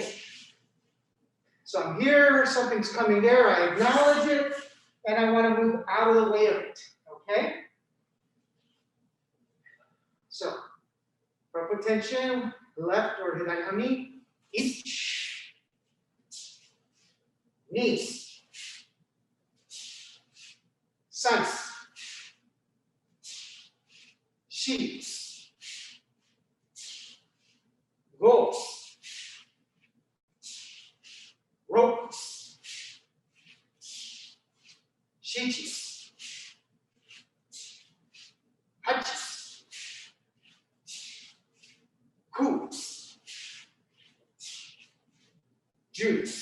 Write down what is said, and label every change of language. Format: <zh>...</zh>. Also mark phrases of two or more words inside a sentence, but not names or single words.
<en>So I'm here, something's coming there, I acknowledge it, and I want to move out of the way of it, okay? So, front foot tension, left or</en> <ja>左半身,</ja> <en>each,</en> <ja>二、三, 四, 五、六、七、八、九、十.</ja>